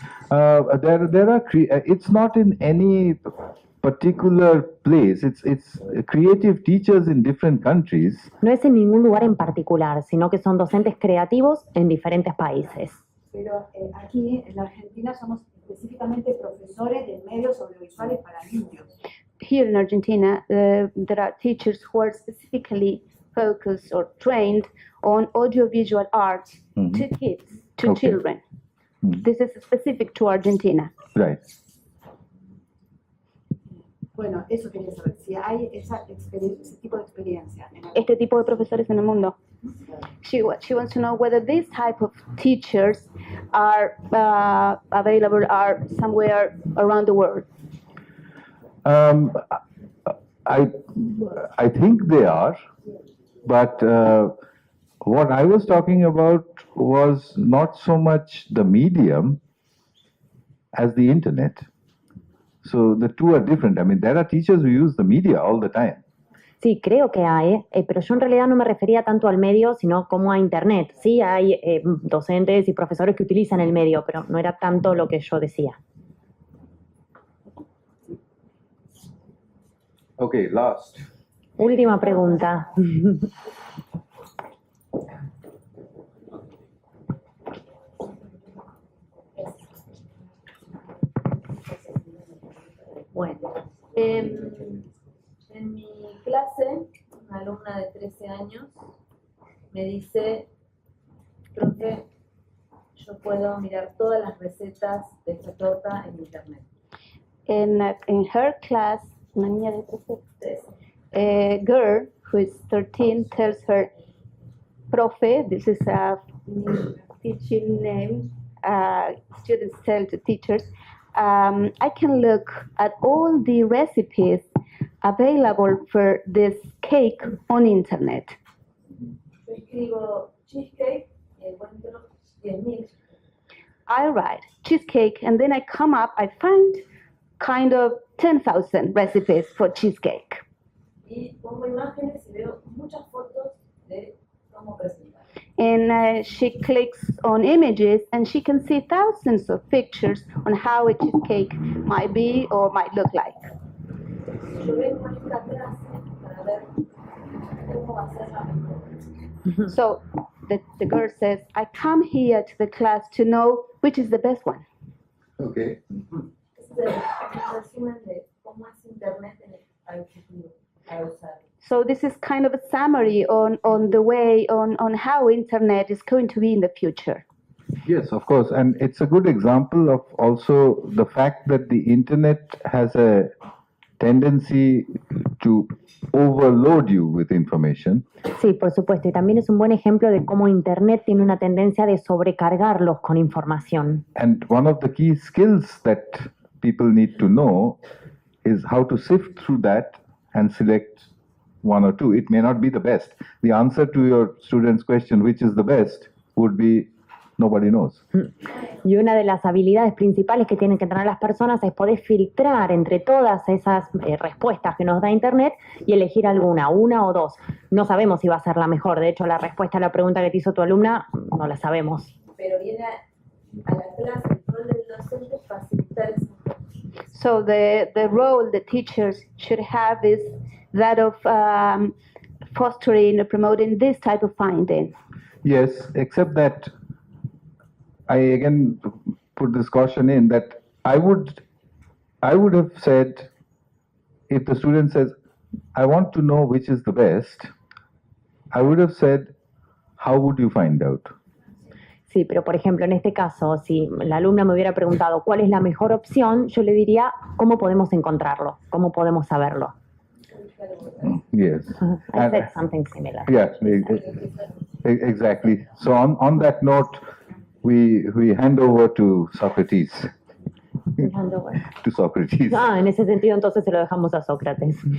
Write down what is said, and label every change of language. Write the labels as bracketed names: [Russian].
[English] There are it's not in any particular place. It's creative teachers in different countries. [Spanish] No es en ningún lugar en particular, sino que son docentes creativos en diferentes países. Pero aquí en la Argentina somos específicamente profesores de medios audiovisuales para niños. [English] Here in Argentina, there are teachers who are specifically focused or trained on audiovisual arts to kids, to children. This is specific to Argentina. Right. [Spanish] Bueno, eso quería saber, si hay ese tipo de experiencia. Este tipo de profesores en el mundo. [English] She wants to know whether this type of teachers are available are somewhere around the world. I think they are, but what I was talking about was not so much the medium as the internet. So the two are different. I mean, there are teachers who use the media all the time. [Spanish] Sí, creo que hay, pero yo en realidad no me refería tanto al medio, sino como a Internet. Sí, hay docentes y profesores que utilizan el medio, pero no era tanto lo que yo decía. [English] Okay, last. [Spanish] Última pregunta. Bueno, en mi clase, una alumna de 13 años me dice, profe, yo puedo mirar todas las recetas de esta torta en internet. [English] In her class, [Spanish] una niña de 13, [English] a girl who is 13 tells her, profe, this is a teaching name, students tell to teachers, I can look at all the recipes available for this cake on internet. [Spanish] Yo escribo cheesecake y encuentro 10.000. [English] I write cheesecake and then I come up, I find kind of 10,000 recipes for cheesecake. [Spanish] Y pongo imágenes y veo muchas fotos de cómo presentar. [English] And she clicks on images and she can see thousands of pictures on how a cheesecake might be or might look like. [Spanish] Yo vengo a esta clase para ver cómo va a ser la mejor. [English] So the girl says, I come here to the class to know which is the best one. Okay. [Spanish] Este es un resumen de cómo es internet al futuro, para usarlo. [English] So this is kind of a summary on the way, on how internet is going to be in the future. Yes, of course. And it's a good example of also the fact that the internet has a tendency to overload you with information. [Spanish] Sí, por supuesto. Y también es un buen ejemplo de cómo Internet tiene una tendencia de sobrecargarlos con información. [English] And one of the key skills that people need to know is how to sift through that and select one or two. It may not be the best. The answer to your student's question, which is the best, would be nobody knows. [Spanish] Y una de las habilidades principales que tienen que tener las personas es poder filtrar entre todas esas respuestas que nos da Internet y elegir alguna, una o dos. No sabemos si va a ser la mejor. De hecho, la respuesta a la pregunta que te hizo tu alumna no la sabemos. Pero viene a la clase, el rol del docente es facilitar esa información. [English] So the role the teachers should have is that of fostering or promoting this type of finding. Yes, except that I again put this caution in that I would have said, if the student says, I want to know which is the best, I would have said, how would you find out? [Spanish] Sí, pero por ejemplo, en este caso, si la alumna me hubiera preguntado cuál es la mejor opción, yo le diría, ¿cómo podemos encontrarlo? ¿Cómo podemos saberlo? [English] Yes. I said something similar. Yeah, exactly. So on that note, we hand over to Socrates. To Socrates. [Spanish] Ah, en ese sentido entonces se lo dejamos a Sócrates.